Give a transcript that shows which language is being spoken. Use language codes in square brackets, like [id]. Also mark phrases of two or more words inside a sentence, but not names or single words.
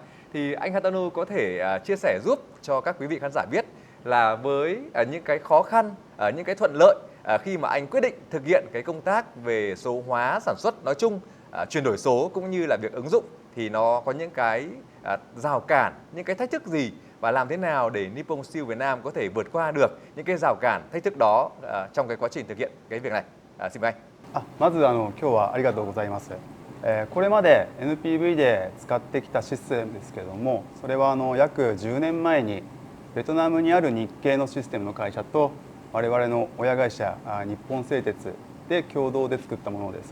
[vi] Thì anh Hatano có thể chia sẻ giúp cho các quý vị khán giả biết là với những cái khó khăn, những cái thuận lợi khi mà anh quyết định thực hiện cái công tác về số hóa sản xuất nói chung, chuyển đổi số cũng như là việc ứng dụng thì nó có những cái rào cản, những cái thách thức gì và làm thế nào để Nippon Steel Việt Nam có thể vượt qua được những cái rào cản, thách thức đó trong cái quá trình thực hiện cái việc này. Xin mời anh. [ja] まず今日はありがとうございます。これまで NPV で使ってきたシステムですけれども、それは約10年前にベトナムにある日系のシステムの会社と我々の親会社日本製鉄で共同で作ったものです。